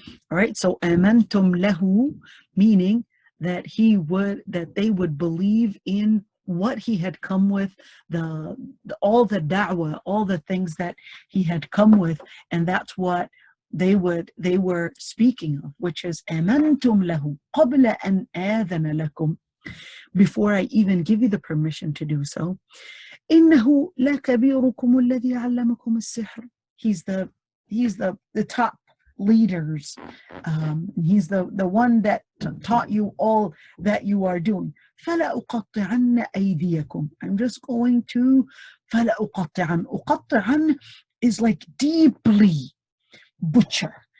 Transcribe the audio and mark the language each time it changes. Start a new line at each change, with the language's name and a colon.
English: All right, so
Arabic: amantum lahu,
English: meaning that they would believe in what he had come with, all the da'wah, all the things that he had come with, and that's what they were speaking of, which is
Arabic: amantum lahu qabla an adhana lakum,
English: before I even give you the permission to do so.
Arabic: إنه لكبيركم الذي علمكم السحر.
English: He's the top leaders. He's the one that taught you all that you are doing.
Arabic: فلا أقطعن أيديكم.
English: I'm just going to
Arabic: فلا أقطعن. أقطعن
English: is like deeply butcher.